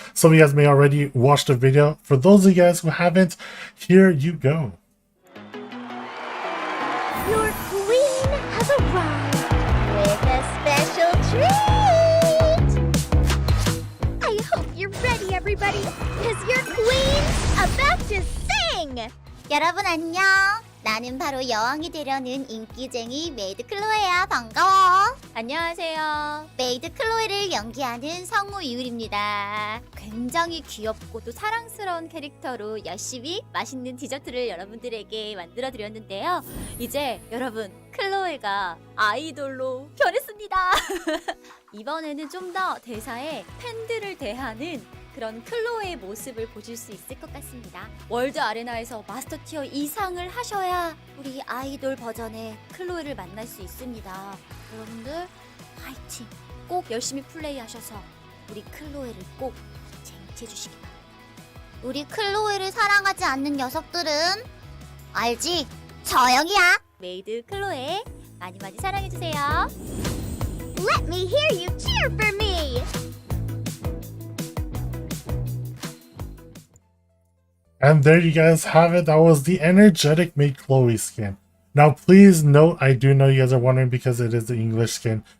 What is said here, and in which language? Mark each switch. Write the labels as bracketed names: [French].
[English] Some of you guys may already watch the video. For those of you guys who haven't, here you go. Your queen has arrived with a special treat! I hope you're ready, everybody, because your queen's about to sing! [Korean] 여러분 안녕! 나는 바로 여왕이 되려는 인기쟁이 메이드 클로에야. 반가워. 안녕하세요. 메이드 클로에를 연기하는 성우 이율입니다. 굉장히 귀엽고도 사랑스러운 캐릭터로 열심히 맛있는 디저트를 여러분들에게 만들어 드렸는데요. 이제 여러분 클로에가 아이돌로 변했습니다. 이번에는 좀 더 대사에 팬들을 대하는 그런 클로에의 모습을 보실 수 있을 것 같습니다. 월드 아레나에서 마스터 티어 이상을 하셔야 우리 아이돌 버전의 클로에를 만날 수 있습니다. 여러분들 파이팅! 꼭 열심히 플레이하셔서 우리 클로에를 꼭 쟁취해 주시기 바랍니다. 우리 클로에를 사랑하지 않는 녀석들은 알지? 저 형이야! 메이드 클로에 많이 많이 사랑해주세요. [English] Let me hear you cheer for me! And there you guys have it. That was the energetic Maid Chloe skin. Now, please note, I do know you guys are wondering because it is the English skin.